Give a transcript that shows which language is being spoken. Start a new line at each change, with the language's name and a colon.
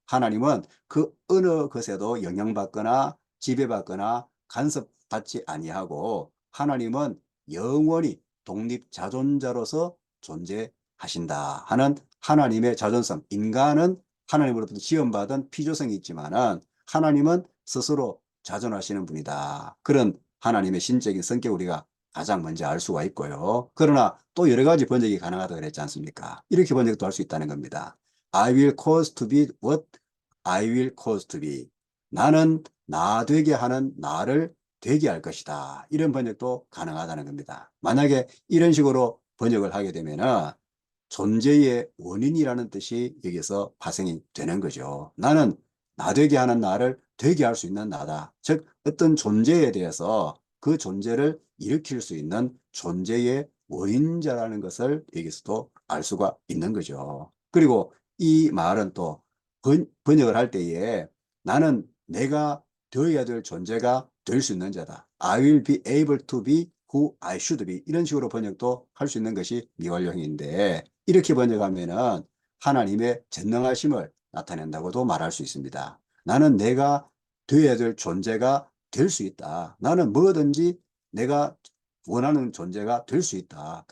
Korean: 하나님은 그 어느 것에도 영향받거나 지배받거나 간섭받지 아니하고, 하나님은 영원히 독립자존자로서 존재하신다 하는 하나님의 자존성. 인간은 하나님으로부터 지원받은 피조성이 있지만은 하나님은 스스로 자존하시는 분이다. 그런 하나님의 신적인 성격을 우리가 가장 먼저 알 수가 있고요. 그러나 또 여러 가지 번역이 가능하다고 그랬지 않습니까? 이렇게 번역도 할 수 있다는 겁니다.
English: I will cause to be what I will cause to be.
Korean: 나는 나 되게 하는 나를 되게 할 것이다. 이런 번역도 가능하다는 겁니다. 만약에 이런 식으로 번역을 하게 되면은 존재의 원인이라는 뜻이 여기서 파생이 되는 거죠. 나는 나 되게 하는 나를 되게 할 수 있는 나다. 즉 어떤 존재에 대해서 그 존재를 일으킬 수 있는 존재의 원인자라는 것을 여기서도 알 수가 있는 거죠. 그리고 이 말은 또 번역을 할 때에 나는 내가 되어야 될 존재가 될 수 있는 자다.
English: I will be able to be who I should be.
Korean: 이런 식으로 번역도 할 수 있는 것이 미완료형인데, 이렇게 번역하면은 하나님의 전능하심을 나타낸다고도 말할 수 있습니다. 나는 내가 되어야 될 존재가 될 수 있다. 나는 뭐든지 내가 원하는 존재가 될 수 있다.